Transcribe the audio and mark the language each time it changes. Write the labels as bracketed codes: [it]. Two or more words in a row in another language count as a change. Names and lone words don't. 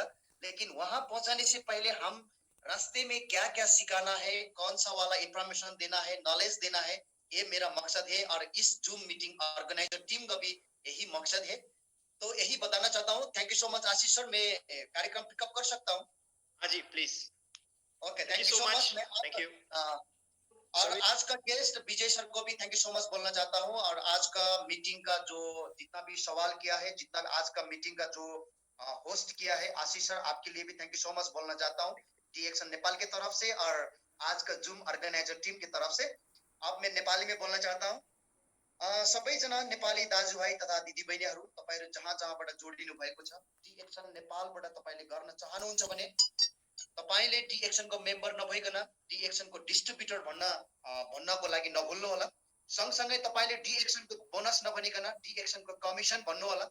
[hi] लेकिन वहां पहुंचाने से पहले हम रास्ते में क्या क्या सिखाना है, कौन सा वाला इंफॉर्मेशन देना है, नॉलेज देना है, ये मेरा मकसद है। और इस [en] zoom meeting organizer team [hi] का भी यही मकसद है। तो यही बताना चाहता हूँ। [en] thank you so much [hi] आशीष सर, मैं कार्यक्रम पिकअप कर सकता हूँ? हाँ जी प्लीज। ओके, [en] थैंक थैंक यू यू सो so much. मच। [hi] मैं [en] thank you. [hi] और आज का गेस्ट विजय सर को भी [en] thank you so much [hi] बोलना चाहता हूँ। और आज का मीटिंग का जो जितना भी सवाल किया है, जितना भी आज का मीटिंग का जो होस्ट किया है आशीष सर, आपके लिए भी [en] thank you so much [hi] बोलना चाहता हूँ डी एक्शन नेपाल की तरफ से और आज का [en] zoom organizer team [hi] की तरफ से। अब मैं नेपाली में बोल्न चाहता हूँ। [ne] सबैजना नेपाली दाजुभाइ तथा दिदीबहिनीहरू, तपाईँहरू जहाँ जहाँबाट जोडिनु भएको छ, डी एक्सन नेपालबाट तपाईँले गर्न चाहनुहुन्छ भने तपाईँले डी एक्सन को मेम्बर नभइकन डी एक्सन को डिस्ट्रिब्युटर भन्नको लागि नभुल्नु होला। सँगसँगै तपाईँले डी एक्सन को बोनस नभनिकन डी एक्सन को कमिसन भन्नु होला।